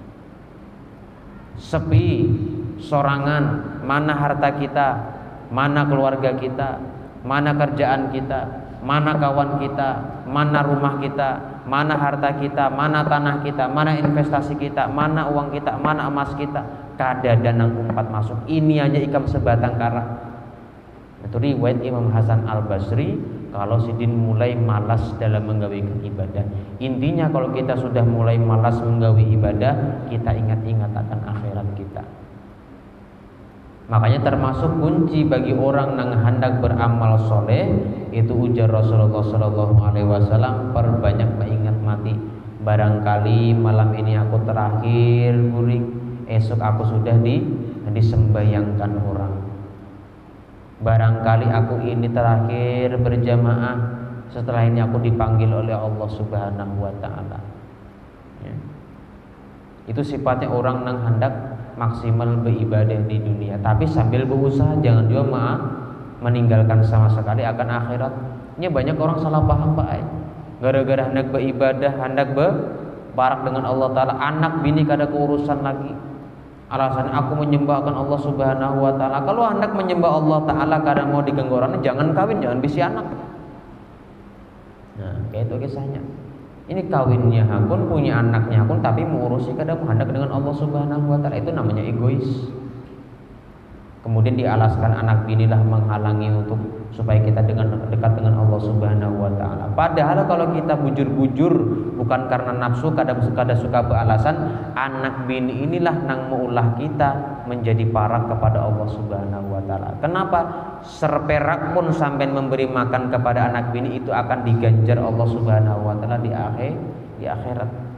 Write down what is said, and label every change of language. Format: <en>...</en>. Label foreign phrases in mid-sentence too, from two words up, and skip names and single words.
<id>Sepi, sorangan, mana harta kita, mana keluarga kita, mana kerjaan kita, mana kawan kita, mana rumah kita, mana harta kita, mana tanah kita, mana investasi kita, mana uang kita, mana emas kita.</id> <bjn>Kada danang umpat masuk, ini hanya ikam sebatang kara. Itu riwayat Imam Hasan Al-Basri kalau sidin mulai malas dalam menggawi ibadah.</bjn> <id>Intinya kalau kita sudah mulai malas menggawi ibadah, kita ingat-ingat akan akhirat kita. Makanya termasuk kunci bagi orang yang hendak beramal soleh itu ujar Rasulullah SAW, perbanyak mengingat mati.</id> <bjn>Barangkali malam ini aku terakhir guring, esok aku sudah disembayangkan orang.</bjn> <id>Barangkali aku ini terakhir berjamaah, setelah ini aku dipanggil oleh Allah</id> <ar>سبحانه وتعالى.</ar> <id>Ya. Itu sifatnya orang yang hendak maksimal beribadah di dunia, tapi sambil berusaha jangan juga meninggalkan sama sekali akan akhirat.</id> <bjn>Ini banyak orang salah paham Pak. Gara-gara hendak beribadah, hendak berbarak dengan Allah Ta'ala, anak bini kada keurusan lagi.</bjn> <id>Alasan aku menyembahkan Allah</id> <ar>سبحانه وتعالى.</ar> <bjn>Kalau hendak menyembah Allah Ta'ala kada mau diganggu orang, jangan kawin, jangan bisi anak. Nah, kayak itu kisahnya. Ini kawinnya hakun, punya anaknya hakun, tapi mengurusi kada hendak dengan Allah</bjn> <ar>سبحانه وتعالى,</ar> <id>itu namanya egois. Kemudian dialaskan anak binilah menghalangi untuk supaya kita dekat dengan Allah</id> <ar>سبحانه وتعالى.</ar> <bjn>Padahal kalau kita bujur-bujur bukan karena nafsu, kada suka beralasan, anak bini inilah nang meulah kita menjadi parak kepada Allah</bjn> <ar>سبحانه وتعالى.</ar> <id>Kenapa? Serperak pun sampai memberi makan kepada anak bini itu akan diganjar Allah</id> <ar>سبحانه وتعالى</ar> <id>di akhirat.</id>